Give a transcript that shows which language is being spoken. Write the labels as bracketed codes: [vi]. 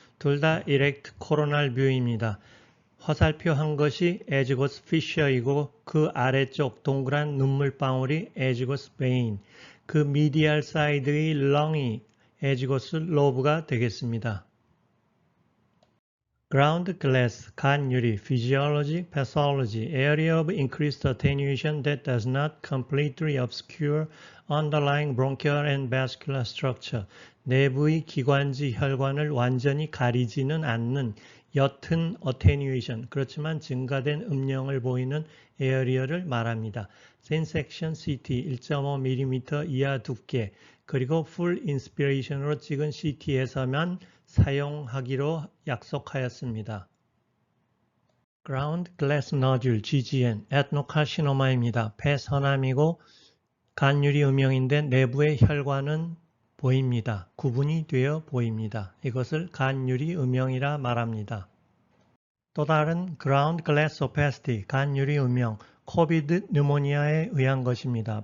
[ko] 둘 다 erect coronal view입니다. 화살표 한 것이 edgewas fissure이고 그 아래쪽 동그란 눈물방울이 edgewas vein, 그 medial side의 lung이 edgewas lobe가 되겠습니다. [en] Ground glass, 간유리, physiology, pathology, area of increased attenuation that does not completely obscure underlying bronchial and vascular structure. [ko] 내부의 기관지 혈관을 완전히 가리지는 않는 옅은 attenuation, 그렇지만 증가된 음영을 보이는 에어리어를 말합니다. Thin section CT 1.5mm 이하 두께, 그리고 full inspiration으로 찍은 CT에서만 사용하기로 약속하였습니다. Ground glass nodule, GGN, 에트노카시노마입니다. 폐 선암이고 간유리 음영인데 내부의 혈관은 보입니다. 구분이 되어 보입니다. 이것을 간유리 음영이라 말합니다. 또 다른 ground glass opacity, 간유리 음영, 코비드 뉴모니아에 의한 것입니다.